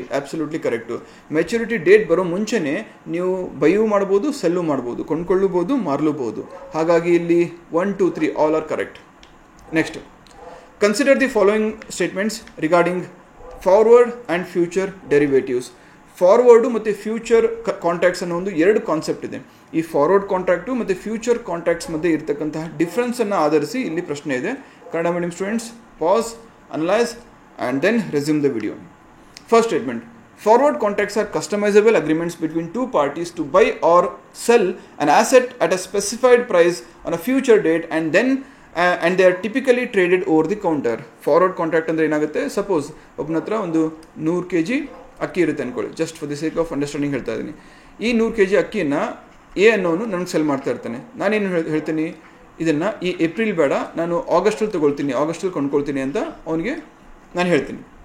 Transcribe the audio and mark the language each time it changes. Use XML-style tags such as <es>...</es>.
<en>Absolutely correct.</en> <kn>Maturity date ಬರೋ ಮುಂಚೆನೇ ನೀವು ಬೈಯೂ ಮಾಡ್ಬೋದು, ಸೆಲ್ಲು ಮಾಡ್ಬೋದು, ಕೊಂಡ್ಕೊಳ್ಳಬಹುದು, ಮಾರಲೂಬಹುದು. ಹಾಗಾಗಿ ಇಲ್ಲಿ</kn> <en>1, 2, 3 all are correct. Next, consider the following statements regarding forward and future derivatives.</en> <kn>Forward ಮತ್ತು ಫ್ಯೂಚರ್ ಕಾಂಟ್ರಾಕ್ಟ್ಸ್ ಅನ್ನೋ ಒಂದು 2 ಕಾನ್ಸೆಪ್ಟ್ ಇದೆ. ಈ ಫಾರ್ವರ್ಡ್ ಕಾಂಟ್ರಾಕ್ಟು ಮತ್ತು ಫ್ಯೂಚರ್ ಕಾಂಟ್ರಾಕ್ಟ್ಸ್ ಮಧ್ಯೆ ಇರತಕ್ಕಂತಹ ಡಿಫ್ರೆನ್ಸನ್ನು ಆಧರಿಸಿ ಇಲ್ಲಿ ಪ್ರಶ್ನೆ ಇದೆ.</kn> <en>Kannada medium students pass, analyse and then resume the video. First statement, Forward contracts are customizable agreements between two parties to buy or sell an asset at a specified price on a future date and they are typically traded over the counter.</en> <kn>Forward contract ಅಂದರೆ ಏನಾಗುತ್ತೆ, suppose ಒಬ್ಬನ ಹತ್ರ ಒಂದು 100 kg ಅಕ್ಕಿ ಇರುತ್ತೆ ಅನ್ಕೊಳ್ಳಿ,</kn> <en>just for the sake of understanding</en> <kn>ಹೇಳ್ತಾ ಇದ್ದೀನಿ. ಈ 100 kg ಅಕ್ಕಿಯನ್ನು ಎ ಅನ್ನೋನು ನನಗೆ ಸೆಲ್ ಮಾಡ್ತಾ ಇರ್ತಾನೆ. ನಾನೇನು ಹೇಳ್ತೀನಿ, ಇದನ್ನು ಈ ಏಪ್ರಿಲ್ ಬೇಡ, ನಾನು ಆಗಸ್ಟಲ್ಲಿ ತೊಗೊಳ್ತೀನಿ, ಆಗಸ್ಟಲ್ಲಿ ಕೊಂಡ್ಕೊಳ್ತೀನಿ ಅಂತ ಅವನಿಗೆ ನಾನು ಹೇಳ್ತೀನಿ.</kn>